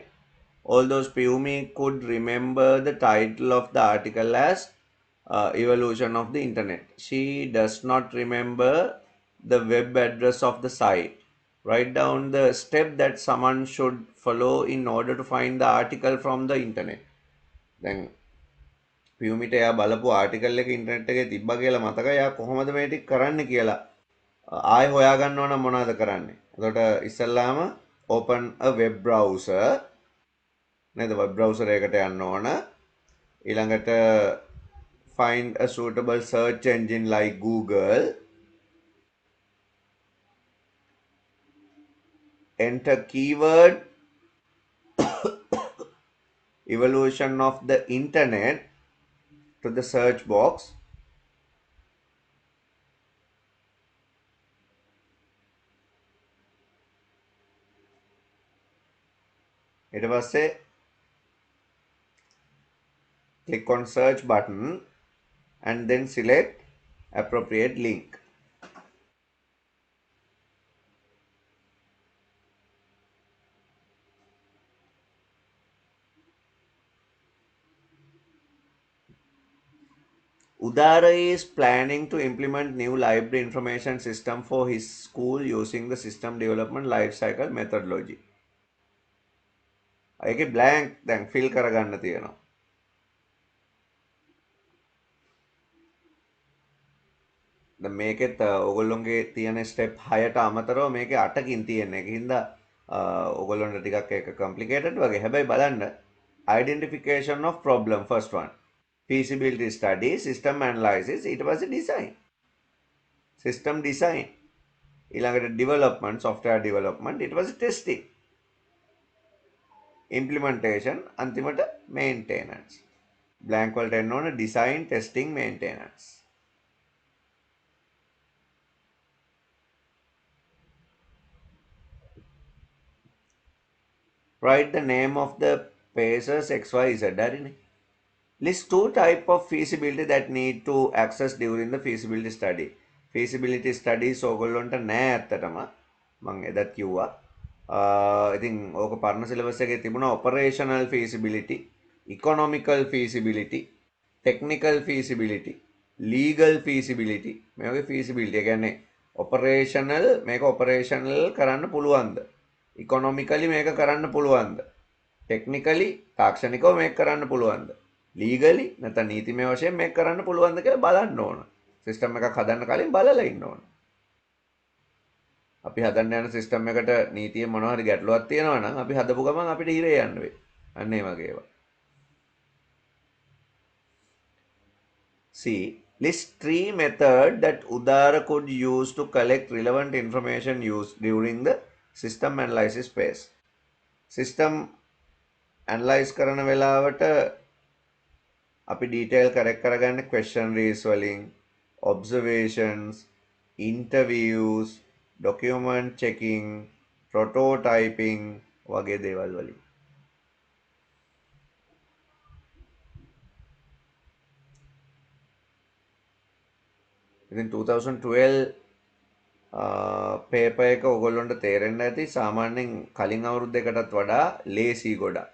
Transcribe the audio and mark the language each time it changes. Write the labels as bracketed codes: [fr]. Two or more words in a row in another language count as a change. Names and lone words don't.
[en] Although Pumi could remember the title of the article as Evolution of the Internet, she does not remember the web address of the site. Write down the step that someone should follow in order to find the article from the internet. [si] Then පියුමිට එයා බලපු ආටිකල් එක ඉන්ටර්නෙට් එකේ තිබ්බා කියලා මතකයි. එයා කොහොමද මේ ටික කරන්න කියලා ආයෙ හොයාගන්න ඕන මොනවද කරන්නේ. එතකොට ඉස්සල්ලාම [en] open a web browser [si] නේද? [en] web browser [si] එකකට යන්න ඕන. ඊළඟට [en] find a suitable search engine like Google. Enter keyword evolution of the internet to the search box. [si] ඊට පස්සේ [en] click on search button and then select appropriate link. Udara is planning to implement new library information system for his school using the system development life cycle methodology. [si] ඒකේ blank දැන් fill කරගන්න තියෙනවා. දැන් මේකෙත් ඕගොල්ලොන්ගේ තියෙන step 6ට අමතරව මේකේ 8කින් තියෙන. ඒකින්ද ඕගොල්ලොන්ට ටිකක් ඒක complicated වගේ. හැබැයි බලන්න [en] identification of problem first one. Feasibility study, system analysis, [si] ඊට පස්සේ design. [en] System design. ඊළඟට development, software development, [si] ඊට පස්සේ [en] testing. Implementation, අන්තිමට maintenance. blank [si] වලට එන්න ඕන [en] design, testing, maintenance. Write the name of the phases XYZ. [si] හරිනේ. [en] List two type of feasibility that need to access during the feasibility study. Feasibility studies [si] ඕගොල්ලොන්ට නෑ ඇත්තටම. මම එදත් කිව්වා. ඉතින් ඕක පරණ සිලබස් එකේ තිබුණා [en] operational feasibility, economical feasibility, technical feasibility, legal feasibility. [si] මේ වගේ feasibility. ඒ කියන්නේ operational මේක operational කරන්න පුළුවන්ද? economically මේක කරන්න පුළුවන්ද? technically තාක්ෂණිකව මේක කරන්න පුළුවන්ද? legally නැත්නම් නීතිමය වශයෙන් මේක කරන්න පුළුවන්ද කියලා බලන්න ඕන. සිස්ටම් එකක් හදන්න කලින් බලලා ඉන්න ඕන. අපි හදන්න යන සිස්ටම් එකට නීතිය මොනවා හරි ගැටලුවක් තියෙනවා නම් අපි හදපු ගමන් අපිට හිරේ යන්න වෙයි. අන්න ඒ වගේ ඒවා. [en] See, list three methods that Udara could use to collect relevant information used during the system analysis phase. System analyze [si] කරන වෙලාවට අපි [en] detail correct [si] කරගන්න questionnaires වලින්, [en] observations, interviews, document checking, prototyping [si] වගේ දේවල් වලින්. ඉතින් 2012 පේපර් එක ඔයගොල්ලන්ට තේරෙන්න ඇති සාමාන්‍යයෙන් කලින් අවුරුද්දකටත් වඩා ලේසි ගොඩක්.